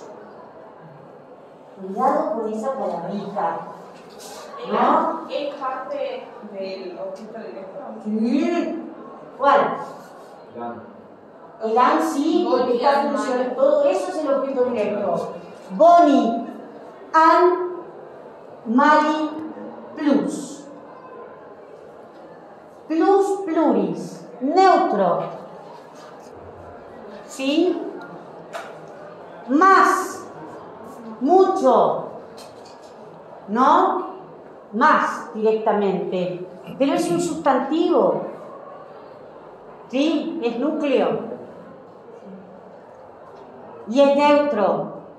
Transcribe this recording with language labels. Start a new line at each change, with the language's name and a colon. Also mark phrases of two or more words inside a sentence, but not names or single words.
Spanish: Cuidado con esa palabrita, ¿no? ¿Es parte del objeto directo? Sí. ¿Cuál? El an sí, porque está funcionando. Todo eso es el objeto directo.
Latin: Boni, an, mali, plus.
Spanish: pluris, neutro. ¿Sí? Más, mucho, ¿no? Más directamente. Pero es un sustantivo. ¿Sí? Es núcleo. Y es neutro.